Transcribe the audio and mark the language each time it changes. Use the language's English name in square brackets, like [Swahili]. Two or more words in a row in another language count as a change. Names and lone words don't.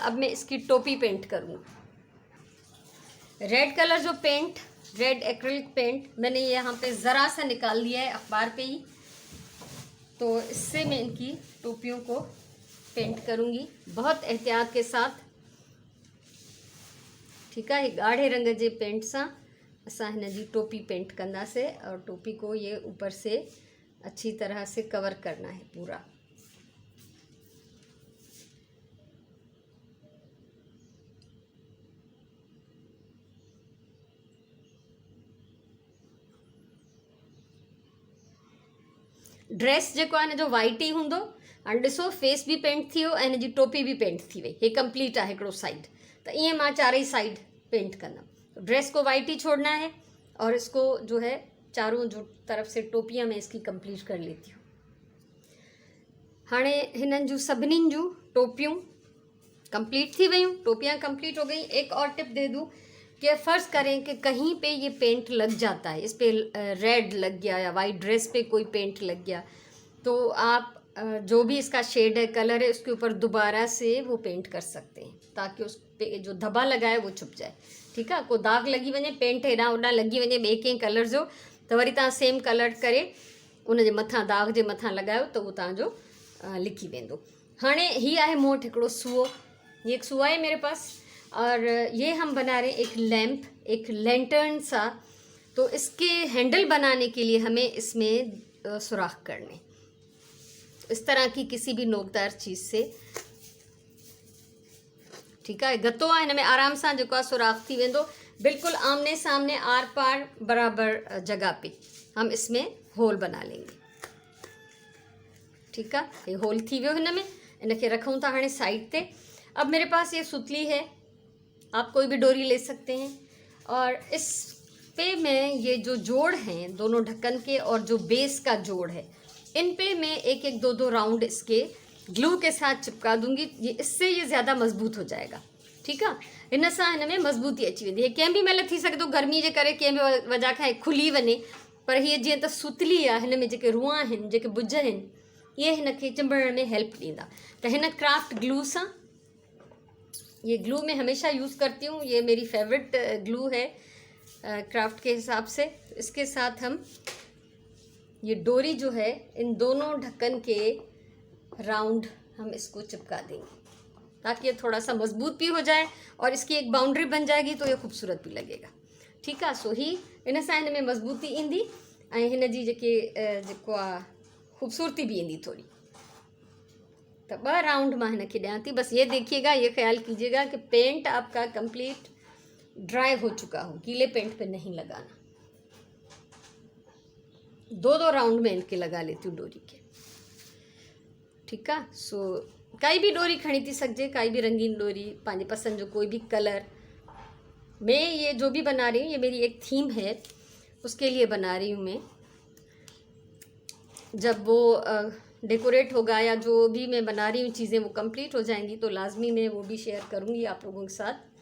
[Hindi] अब मैं इसकी टोपी पेंट करूँगी। रेड कलर जो पेंट, रेड एक्रिलिक पेंट मैंने यहाँ पे ज़रा सा निकाल लिया है अखबार पे ही, तो इससे मैं इनकी टोपियों को पेंट करूँगी बहुत एहतियात के साथ। ठीक है, [Sindhi] गाढ़े रंग जे पेंट सां असां हिन जी टोपी पेंट कंदासीं [Hindi] और टोपी को ये ऊपर से अच्छी तरह से कवर करना है पूरा। [Sindhi] ड्रेस जेको आहे हिन जो वाइट ई हूंदो। हाणे ॾिसो फेस भी पेंट थी वियो ऐं हिन जी टोपी भी पेंट थी वई, हे कंप्लीट आहे हिकिड़ो साइड। तो ईअं मां चारई साइड पेंट कंदमि। [Hindi] ड्रेस को वाइट ही छोड़ना है और इसको जो है चारों जो तरफ से टोपियाँ मैं इसकी कंप्लीट कर लेती हूँ। [Sindhi] हाणे हिननि जूं सभिनीनि जूं टोपियूं कंप्लीट थी वयूं, [Hindi] टोपियाँ कंप्लीट हो गई। एक और टिप दे दूँ कि फ़र्ज़ करें कि कहीं पे ये पेंट लग जाता है, इस पे रेड लग गया या वाइट ड्रेस पे कोई पेंट लग गया, तो आप जो भी इसका शेड है, कलर है, उसके ऊपर दोबारा से वो पेंट कर सकते हैं ताकि उस पे जो धब्बा लगा है वो छुप जाए। ठीक है, [Sindhi] को दाग लगी वञे, पेंट हेॾां होॾां लगी वञे ॿिए कंहिं कलर जो, तो वरी तव्हां सेम कलर करे उन जे मथां दाग जे मथां लॻायो त उहो तव्हांजो लिखी वेंदो। हाणे हीअ आहे मूं वटि हिकिड़ो सूओ, [Hindi] ये एक सूआ है मेरे पास और ये हम बना रहे हैं एक लैंप, एक लैंटर्न सा। तो इसके हैंडल बनाने के लिए हमें इसमें सुराख करने, इस तरह की किसी भी नोकदार चीज़ से। ठीक है, [Sindhi] गत्तो आहे हिन में आराम सां जेको आहे सुराख थी वेंदो, [Hindi] बिल्कुल आमने सामने आर पार बराबर जगह पे हम इसमें होल बना लेंगे। ठीक है, [Sindhi] ये होल थी वियो हिन में, इनके रखूँ था हाणे साइड पे। [Hindi] अब मेरे पास ये सुतली है, आप कोई भी डोरी ले सकते हैं और इस पे मैं ये जो जोड़ हैं दोनों ढक्कन के और जो बेस का जोड़ है, इन पे मैं एक एक दो दो राउंड इसके ग्लू के साथ चिपका दूंगी। ये इससे ये ज़्यादा मजबूत हो जाएगा। ठीक है, [Sindhi] इन सां हिन में मजबूती अची वेंदी है। कंहिं बि महिल थी सघे थो गर्मी जे करे कंहिं बि वजह खां खुली वञे, पर हीअ जीअं त सुतली आहे, हिन में जेके रूआ आहिनि, जेके बुज आहिनि, ये हिन खे चिंबड़ण में हेल्प ॾींदा। त हिन क्राफ्ट ग्लू सां, [Hindi] ये ग्लू मैं हमेशा यूज़ करती हूँ, ये मेरी फेवरेट ग्लू है क्राफ्ट के हिसाब से। इसके साथ हम ये डोरी जो है इन दोनों ढक्कन के राउंड हम इसको चिपका देंगे ताकि ये थोड़ा सा मजबूत भी हो जाए और इसकी एक बाउंड्री बन जाएगी तो ये खूबसूरत भी लगेगा। ठीक है, [Sindhi] सो ही इन सां हिन में मजबूती ईंदी ऐं हिन जी जेको आहे खूबसूरती भी ईंदी थोड़ी। तो 2 राउंड मां हिन खे ॾियां थी। [Hindi] बस ये देखिएगा, ये ख्याल कीजिएगा कि पेंट आपका कंप्लीट ड्राई हो चुका हो, गीले पेंट पे नहीं लगाना। 2-2 राउंड में इनके लगा लेती हूँ डोरी के। ठीक है, [Sindhi] सो काई भी डोरी खणी थी सघिजे, काई भी रंगीन डोरी, पंहिंजे पसंद जो कोई भी कलर। [Hindi] मैं ये जो भी बना रही हूँ ये मेरी एक थीम है, उसके लिए बना रही हूँ मैं। जब वो डेकोरेट होगा या जो भी मैं बना रही हूँ चीज़ें वो कंप्लीट हो जाएंगी तो लाजमी मैं वो भी शेयर करूँगी आप लोगों के साथ।